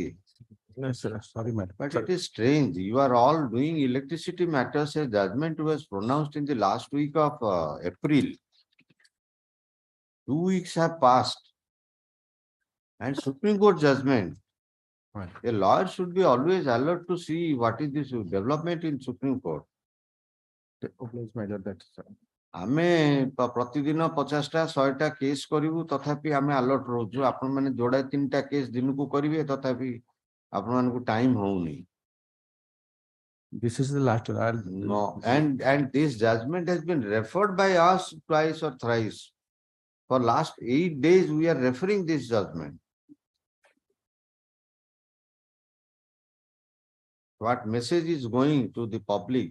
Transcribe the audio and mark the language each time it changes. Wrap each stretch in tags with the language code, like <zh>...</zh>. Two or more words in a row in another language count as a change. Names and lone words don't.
<en>No, sir. Sorry, madam. But it is strange. You are all doing electricity matters. A judgment was pronounced in the last week of April. 2 weeks have passed. And Supreme Court judgment. Right. A lawyer should be always alert to see what is this development in Supreme Court.</en> <or>ଆମେ ପ୍ରତିଦିନ 50ଟା 100ଟା କେସ୍ କରିବୁ ତଥାପି ଆମେ ଆଲର୍ଟ ରହୁଛୁ ଆପଣ ମାନେ ଯୋଡା 3ଟା କେସ୍ ଦିନକୁ କରିବେ ତଥାପି ଆପଣ ମାନଙ୍କୁ ଟାଇମ ହଉନି.</or> <en>This is the last one. No, and this judgment has been referred by us twice or thrice. For last 8 days we are referring this judgment. What message is going to the public?</en>